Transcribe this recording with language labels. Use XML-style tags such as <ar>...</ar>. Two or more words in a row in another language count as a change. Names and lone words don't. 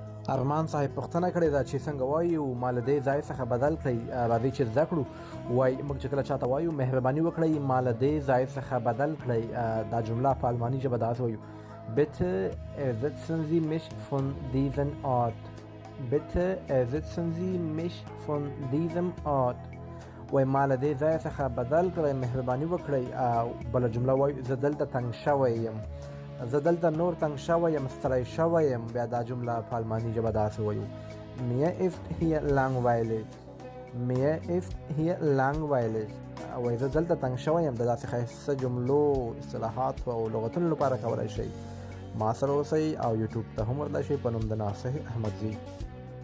<ps>ارمان صاحب پوښتنه کړې ده چې څنګه وایو مال دې ځای څخه بدل کړئ. راځي چې زده کړو. وای موږ چې کله چاته وایو مهرباني وکړئ مال دې ځای څخه بدل کړئ. دا جمله په الماني ژبه داسې وایو:</ps> <de>Bitte ersetzen Sie mich von diesem Ort. Bitte ersetzen Sie mich von diesem Ort.</de> <ps>وای مال دې ځای څخه بدل کړئ، مهرباني وکړئ. بل جمله وای زه دلته تنګ شوی یم، زه دلته نور تنګ شوی یم، ستړی شوی یم. بیا دا جمله په الماني ژبه داسې وایو:</ps> <de>Mir ist hier langweilig. Mir ist hier langweilig.</de> <ps>وای زه دلته تنګ شوی یم. د داسې ښایسته جملو اصطلاحات او لغتونو لپاره کولی شئ ما سره اوسئ او یوټیوب ته هم ورتلی شئ په نوم د ناصح احمدزي.</ps>